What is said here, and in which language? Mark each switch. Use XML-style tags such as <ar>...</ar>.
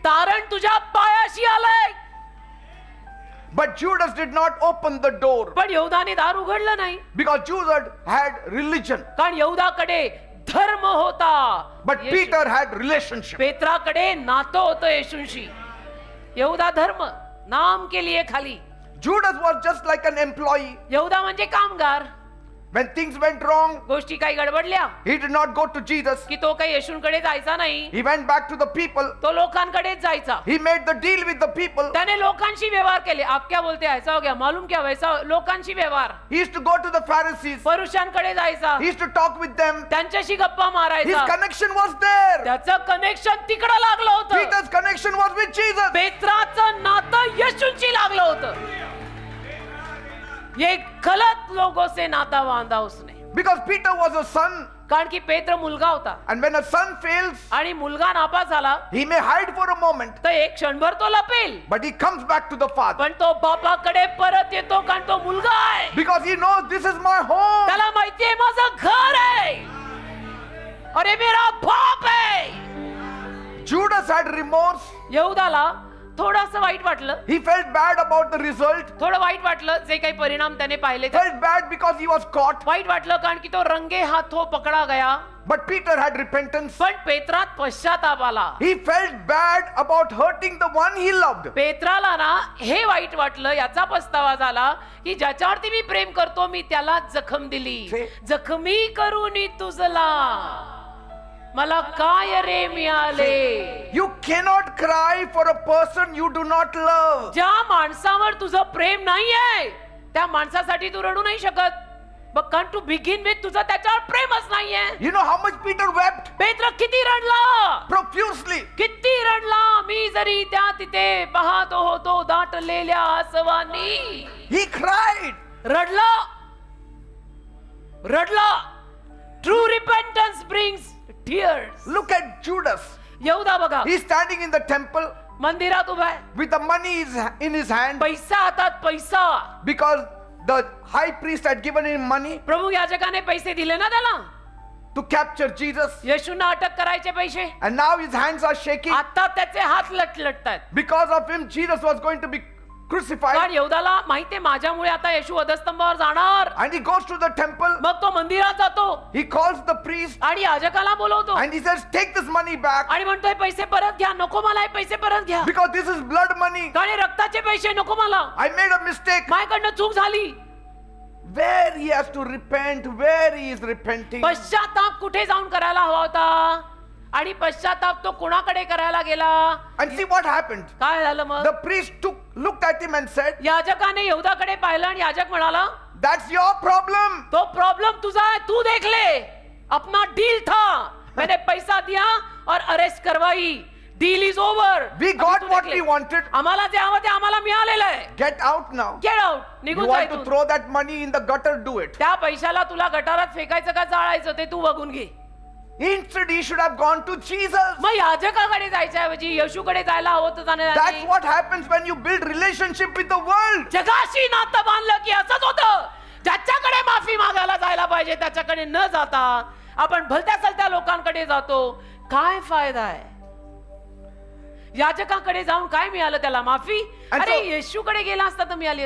<mr>तारण तुझ्या पायाशी आलंय.</mr> <en>But Judas did not open the door</en> <mr>पण यहूदाने दार उघडलं नाही,</mr> <en>because Judas had religion.</en> <mr>कारण यहूदाकडे धर्म होता.</mr> <en>But Peter had relationship.</en> <mr>पेत्राकडे नातं होतं येशूंशी.</mr> <hi>यहूदा धर्म नाम के लिए खाली.</hi> <en>Judas was just like an employee.</en> <mr>यहूदा म्हणजे कामगार.</mr> <en>When things went wrong,</en> <mr>गोष्टी काही गडबडल्या</mr> <en>he did not go to Jesus.</en> <mr>की तो काही येशूंकडे जायचा नाही,</mr> <en>He went back to the people.</en> <mr>तो लोकांकडेच जायचा.</mr> <en>He made the deal with the people.</en> <mr>त्याने लोकांशी व्यवहार केले.</mr> <hi>आप क्या बोलते हैं, ऐसा हो गया, मालूम क्या वैसा.</hi> <mr>लोकांशी व्यवहार.</mr> <en>He used to go to the Pharisees.</en> <mr>पुरुषांकडे जायचा,</mr> <en>He used to talk with them.</en> <mr>त्यांच्याशी गप्पा</mr> <en>His</en> <mr>मारायचा.</mr> <en>connection was there.</en> <mr>त्याचं कनेक्शन तिकडं लागलं होतं.</mr> <en>Peter's connection was with Jesus.</en> <mr>पेत्राचं नातं येशूंशी लागलं होतं.</mr> <hi>ये गलत लोगों से नाता बांधा उसने.</hi> <en>Because Peter was a son.</en> <mr>कारण की पेत्र मुलगा होता,</mr> <en>And when a son fails,</en> <mr>आणि मुलगा नापास झाला</mr> <en>he may hide for a moment.</en> <mr>तर एक क्षणभर तो lapel,</mr> <en>But he comes back to the father.</en> <mr>पण तो बापाकडे परत येतो, कारण तो मुलगा आहे.</mr> <en>Because he knows this is my home.</en> <mr>त्याला माहितीये माझं घर आहे, अरे</mr> <hi>मेरा</hi> <mr>बाप आहे.</mr> <en>Judas had remorse.</en> <mr>यहूदाला थोडंसं वाईट वाटलं,</mr> <en>He felt bad about the result.</en> <mr>थोडं वाईट वाटलं जे काही परिणाम त्याने पाहिले ते.</mr> <en>Felt bad because he was caught.</en> <mr>वाईट वाटलं कारण की तो</mr> <hi>रंगे हाथों पकडा गया.</hi> <en>But Peter had repentance.</en> <mr>पण पेत्रात पश्चाताप आला.</mr> <en>He felt bad about hurting the one he loved.</en> <mr>पेत्राला ना हे वाईट वाटलं, याचा पस्तावा झाला की ज्याच्यावरती मी प्रेम करतो मी त्याला जखम दिली. जखमी करून तुझला मला काय रे मिळाले.</mr> <en>You cannot cry for a person you do not love.</en> <mr>ज्या माणसावर तुझं प्रेम नाहीये त्या माणसासाठी तू रडू नाही शकत.</mr> <en>But can't to begin with</en> <mr>तुझं त्याच्यावर प्रेमच नाहीये.</mr> <en>You know how much Peter wept?</en> <mr>पेत्र किती रडला,</mr> <en>Profusely.</en> <mr>किती रडला. मी जरी त्या तिथे पाहतो होतो दाटलेल्या आसवांनी.</mr> <en>He cried.</en> <mr>रडला, रडला.</mr> <en>True repentance brings tears. Look at Judas.</en> <mr>यहूदा बघा,</mr> <en>He's standing in the temple</en> <mr>मंदिरात उभा आहे,</mr> <en>with the money in his hand</en> <mr>पैसा हातात, पैसा.</mr> <en>because the high priest had given him money</en> <mr>प्रमुख याजकाने पैसे दिले ना त्याला</mr> <en>to capture Jesus.</en> <mr>येशूंना अटक करायचे पैसे.</mr> <en>And now his hands are shaking.</en> <mr>आता त्याचे हात लटलटतात.</mr> <en>Because of him, Jesus was going to be crucified.</en> <mr>कारण यहूदाला माहितीये माझ्यामुळे आता येशू वधस्तंभावर जाणार.</mr> <en>And he goes to the temple.</en> <mr>मग तो मंदिरात जातो</mr> <en>He calls the priest</en> <mr>आणि याजकाला बोलवतो</mr> <en>and he says, take this money back</en> <mr>आणि म्हणतोय पैसे परत घ्या. नको मला हे पैसे परत घ्या,</mr> <en>because this is blood money.</en> <mr>कारण हे रक्ताचे पैसे नको मला.</mr> <en>I made a mistake.</en> <mr>माझ्याकडनं चूक झाली.</mr> <en>where he has to repent, where he is repenting.</en> <mr>पश्चाताप कुठे जाऊन करायला हवा होता आणि पश्चाताप तो कोणाकडे करायला गेला?</mr> <en>And see what happened.</en> <mr>काय झालं मग?</mr> <en>The priest looked at him and said,</en> <mr>याजकाने यहूदाकडे पाहिलं आणि याजक म्हणाला,</mr> <en>that's your problem.</en> <hi>तो प्रॉब्लम तुझा है, तू देख ले, अपना डील था, मैंने पैसा दिया और अरेस्ट करवाई,</hi> <en>Deal is over. We got what we wanted.</en> <mr>आम्हाला जे हवं ते आम्हाला मिळालेलं आहे.</mr> <en>Get out now. Get out, You</en> <mr>निघून जा</mr> <en>want to</en> <mr>इथून.</mr> <en>throw that money in the gutter, do it.</en> <mr>त्या पैशाला तुला गटारात फेकायचं का जाळायचं ते तू बघून घे.</mr> <en>Instead, he should have gone to Jesus.</en> <mr>मग याजकाकडे जायच्या ऐवजी येशूकडे जायला हवं होतं जाणे.</mr> <en>That's what happens when you build relationship with the world.</en> <mr>जगाशी नातं बांधलं की असंच होतं. ज्याच्याकडे माफी मागायला जायला पाहिजे त्याच्याकडे न जाता आपण भलत्या सलत्या लोकांकडे जातो. काय फायदा आहे? याजकाकडे जाऊन काय मिळालं त्याला? माफी.</mr> <en>And</en> <mr>अरे</mr> <en>so-</en> <mr>येशूकडे गेला असता तर मिळाली</mr>